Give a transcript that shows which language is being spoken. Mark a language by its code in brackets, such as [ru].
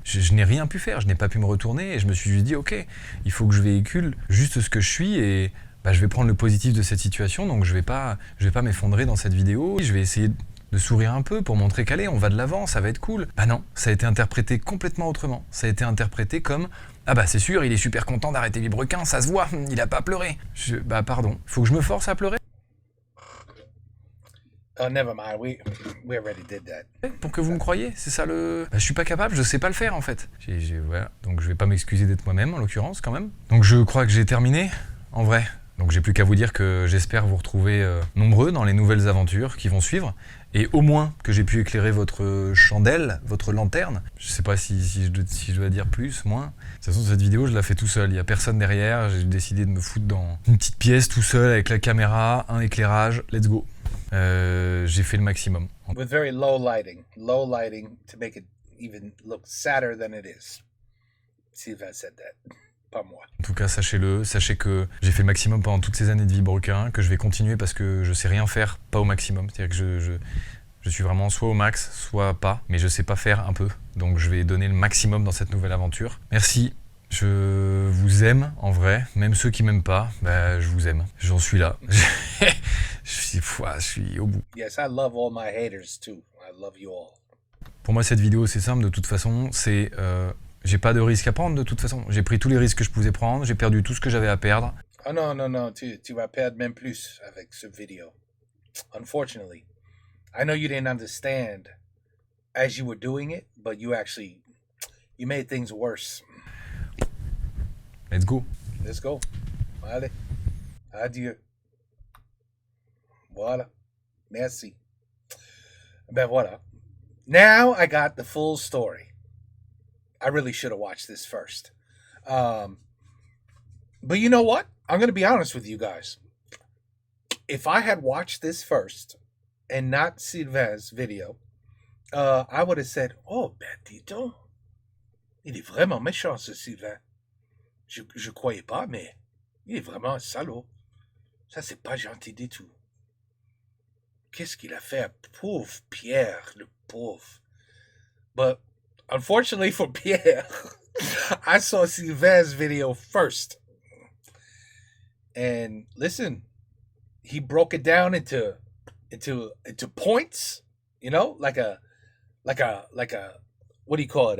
[fr] Je n'ai rien pu faire, je n'ai pas pu me retourner, et je me suis juste dit, ok, il faut que je véhicule juste ce que je suis, et bah, je vais prendre le positif de cette situation, donc je vais pas m'effondrer dans cette vidéo, je vais essayer de sourire un peu pour montrer qu'allez, on va de l'avant, ça va être cool. Bah non, ça a été interprété complètement autrement. Ça a été interprété comme ah bah c'est sûr, il est super content d'arrêter Villebrequin, ça se voit, il a pas pleuré. Bah pardon, faut que je me force à pleurer. [en] Oh, never mind, we already did that. [fr] Pour que vous me croyiez, c'est ça le... Bah, je suis pas capable, je sais pas le faire en fait. Voilà. Donc je vais pas m'excuser d'être moi-même en l'occurrence quand même. Donc je crois que j'ai terminé, en vrai. Donc j'ai plus qu'à vous dire que j'espère vous retrouver nombreux dans les nouvelles aventures qui vont suivre. Et au moins que j'ai pu éclairer votre chandelle, votre lanterne. Je sais pas si je dois dire plus, moins. De toute façon, cette vidéo, je la fais tout seul. Il n'y a personne derrière. J'ai décidé de me foutre dans une petite pièce tout seul avec la caméra, un éclairage. [en] Let's go. [fr] J'ai fait le maximum. [en] With very low lighting to make it even look sadder than it is. Sylvain said that. [fr] Pas moi. En tout cas, sachez-le, sachez que j'ai fait le maximum pendant toutes ces années de vilebrequin, que je vais continuer parce que je sais rien faire, pas au maximum. C'est-à-dire que je suis vraiment soit au max, soit pas, mais je sais pas faire un peu. Donc je vais donner le maximum dans cette nouvelle aventure. Merci, je vous aime en vrai, même ceux qui m'aiment pas, bah, je vous aime. J'en suis là. je suis au bout. [en] Yes, I love all my haters too. I love you all. [fr] Pour moi, cette vidéo, c'est simple de toute façon, c'est... j'ai pas de risque à prendre de toute façon. J'ai pris tous les risques que je pouvais prendre, j'ai perdu tout ce que j'avais à perdre. Oh non, tu vas perdre même plus avec cette vidéo. [en] Unfortunately. I know you didn't understand as you were doing it, but you made things worse. Let's go. Let's go. [fr] Allez. Adieu. Voilà. Merci. Ben voilà. [en] Now I got the full story. I really should have watched this first. But you know what? I'm going to be honest with you guys. If I had watched this first and not Sylvain's video, I would have said, oh, [fr] ben dis donc, il est vraiment méchant ce Sylvain. Je croyais pas, mais il est vraiment un salaud. Ça, c'est pas gentil du tout. Qu'est-ce qu'il a fait à pauvre Pierre, le pauvre. [en] But unfortunately for Pierre, I saw Sylvain's video first. And listen, he broke it down into points, you know, like a what do you call it?